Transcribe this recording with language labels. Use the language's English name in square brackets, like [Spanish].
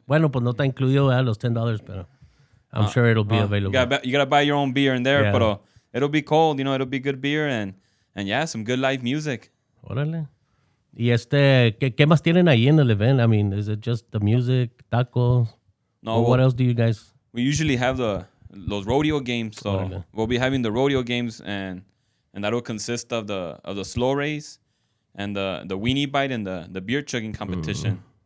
[Spanish] Bueno, pues no está incluido los $10, pero [English] I'm sure it'll be available. You gotta buy your own beer in there, Yeah. but it'll be cold. It'll be good beer and some good live music. Órale. [Spanish] Y ¿qué más tienen ahí en el event? [English] Is it just the music, tacos? No. Or what else do you guys? We usually have those rodeo games, so Órale. we'll be having the rodeo games, and that'll consist of the slow race and the weenie bite and the beer chugging competition.